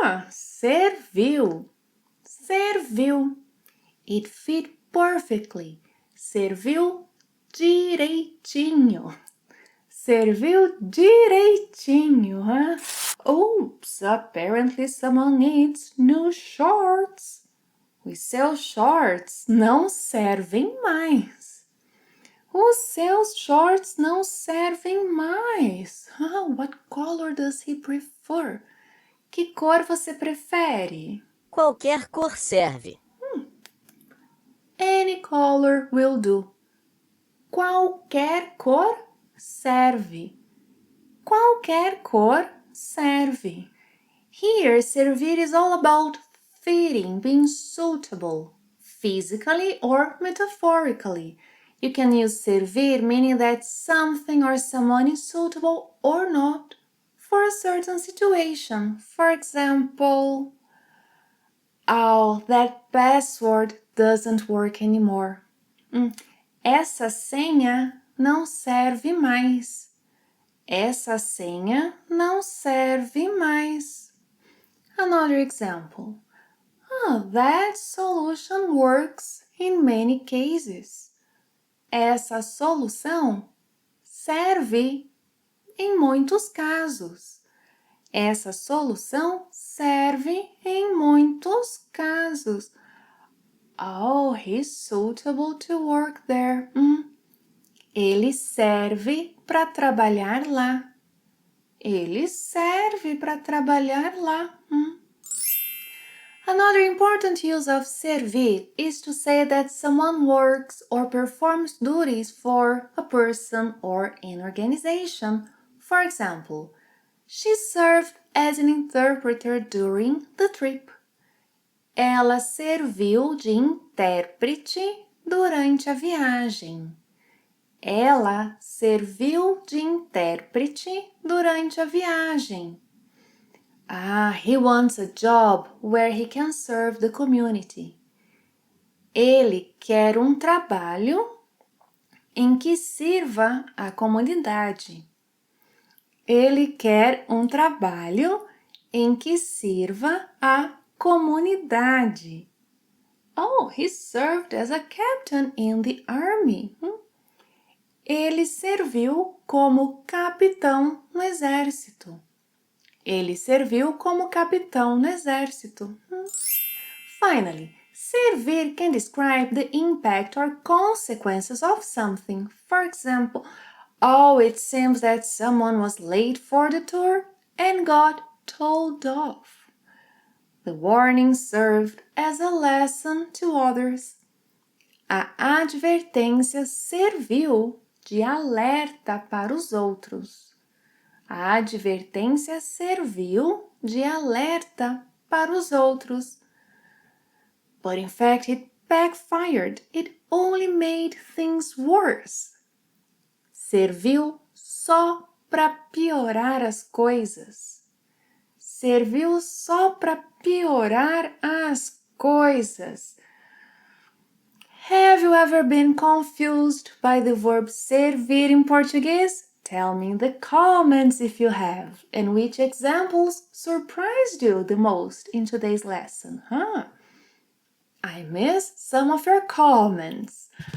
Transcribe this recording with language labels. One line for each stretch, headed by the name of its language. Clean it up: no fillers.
Portuguese: Serviu. Serviu.
English: It fit perfectly.
Portuguese: Serviu direitinho. Serviu direitinho, huh?
English: Oops, apparently someone needs new shorts.
Portuguese: Os seus shorts não servem mais. Os seus shorts não servem mais.
English: What color does he prefer?
Portuguese: Que cor você prefere? Qualquer cor serve.
English: Any color will do.
Portuguese: Qualquer cor serve. Qualquer cor serve.
English: Here, servir is all about fitting, being suitable, physically or metaphorically. You can use servir meaning that something or someone is suitable or not for a certain situation. For example, oh, that password doesn't work anymore.
Portuguese: Essa senha não serve mais. Essa senha não serve mais.
English: Another example. That solution works in many cases.
Portuguese: Essa solução serve em muitos casos. Essa solução serve em muitos casos.
English: Oh, he's suitable to work there.
Portuguese: Ele serve para trabalhar lá. Ele serve para trabalhar lá.
English: Another important use of servir is to say that someone works or performs duties for a person or an organization. For example, she served as an interpreter during the trip.
Portuguese: Ela serviu de intérprete durante a viagem. Ela serviu de intérprete durante a viagem.
English: He wants a job where he can serve the community.
Portuguese: Ele quer um trabalho em que sirva a comunidade. Ele quer um trabalho em que sirva a comunidade.
English: Oh, he served as a captain in the army.
Portuguese: Ele serviu como capitão no exército. Ele serviu como capitão no exército.
English: Finally, servir can describe the impact or consequences of something. For example, it seems that someone was late for the tour and got told off. The warning served as a lesson to others.
Portuguese: A advertência serviu de alerta para os outros. A advertência serviu de alerta para os outros.
English: But in fact, it backfired. It only made things worse.
Portuguese: Serviu só para piorar as coisas. Serviu só para piorar as coisas.
English: Have you ever been confused by the verb servir in Portuguese? Tell me in the comments if you have, and which examples surprised you the most in today's lesson, I missed some of your comments.